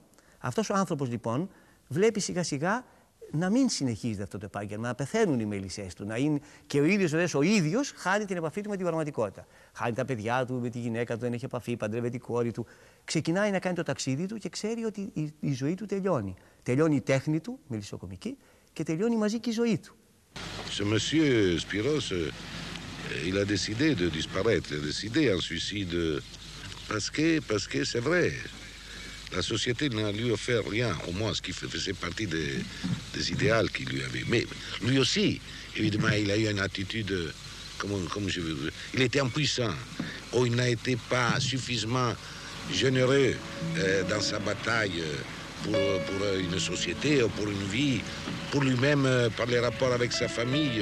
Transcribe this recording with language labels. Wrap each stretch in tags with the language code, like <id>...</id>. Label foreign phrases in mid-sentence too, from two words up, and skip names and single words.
<el>Αυτός ο άνθρωπος λοιπόν βλέπει σιγά σιγά να μην συνεχίζεται αυτό το επάγγελμα, να πεθαίνουν οι μέλισσές του, να είναι και ο ίδιος χάνει την επαφή του με την πραγματικότητα. Χάνει τα παιδιά του, με τη γυναίκα του, δεν έχει επαφή, παντρεύεται η κόρη του. Ξεκινάει να κάνει το ταξίδι του και ξέρει ότι η ζωή του τελειώνει. Τελειώνει η τέχνη του, μελισσοκομική, και τελειώνει μαζί και η ζωή του.</el> <fr>Ce monsieur Spiros, il a décidé de disparaître, il a décidé un suicide parce que c'est vrai. La société n'a lui offert rien, au moins ce qui faisait partie des idéaux qu'il lui avait. Mais lui aussi, évidemment, il a eu une attitude, il était impuissant, ou il n'a été pas suffisamment généreux dans sa bataille pour une société, ou pour une vie, pour lui-même, par les rapports avec sa famille.</fr>